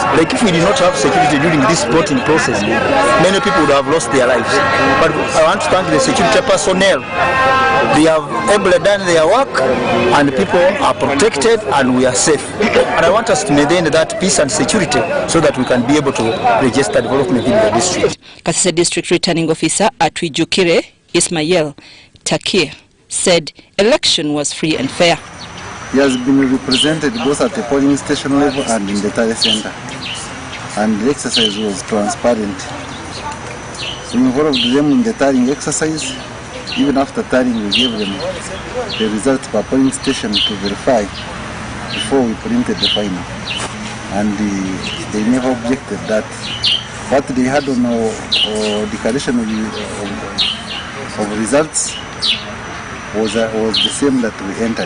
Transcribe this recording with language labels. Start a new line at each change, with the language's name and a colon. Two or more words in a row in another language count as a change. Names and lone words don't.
English: Like if we did not have security during this voting process, many people would have lost their lives. But I want to thank the security personnel. They have ably done their work, and people are protected, and we are safe. And I want us to maintain that peace and security so that we can be able to register development in the district. Kasese district returning officer Atwijukire Ismail Takir said election was free and fair. He has been represented both at the polling station level and in the tally center, and the exercise was transparent. We involved them in the tallying exercise. Even after tallying, we gave them the results per polling station to verify before we printed the final, and they never objected that what they had on declaration of results was the same that we entered.